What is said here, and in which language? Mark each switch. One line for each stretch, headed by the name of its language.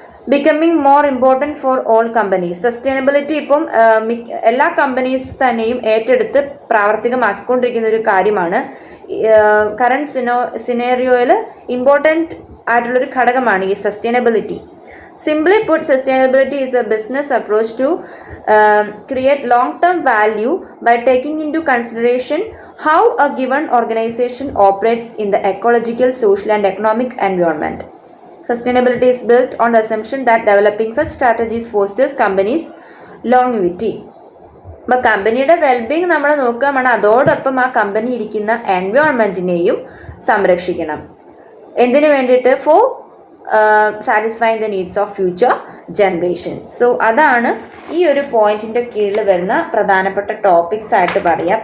English: Becoming more important for all companies.
Malayalam: Sustainability ഇപ്പം എല്ലാ companies തന്നെയും ഏറ്റെടുത്ത് പ്രാവർത്തികമാക്കിക്കൊണ്ടിരിക്കുന്ന ഒരു കാര്യമാണ്. കറണ്ട് സിനേറിയോയിൽ ഇമ്പോർട്ടൻറ്റ് ആയിട്ടുള്ളൊരു ഘടകമാണ് ഈ sustainability.
English: Simply put, sustainability is a business approach to create long-term value by taking into consideration how a given organization operates in the ecological, social and economic environment. Sustainability is built on the assumption that developing such strategies fosters companies' longevity.
Malayalam: അപ്പോൾ കമ്പനിയുടെ wellbeing നമ്മൾ നോക്കുകയാണ്, അതോടൊപ്പം ആ company ഇരിക്കുന്ന എൻവയോൺമെൻറ്റിനെയും സംരക്ഷിക്കണം. എന്തിനു വേണ്ടിയിട്ട്?
English: For satisfying the needs of future generation.
Malayalam: So അതാണ് ഈ ഒരു പോയിന്റിൻ്റെ കീഴിൽ വരുന്ന പ്രധാനപ്പെട്ട ടോപ്പിക്സ് ആയിട്ട് പറയുക.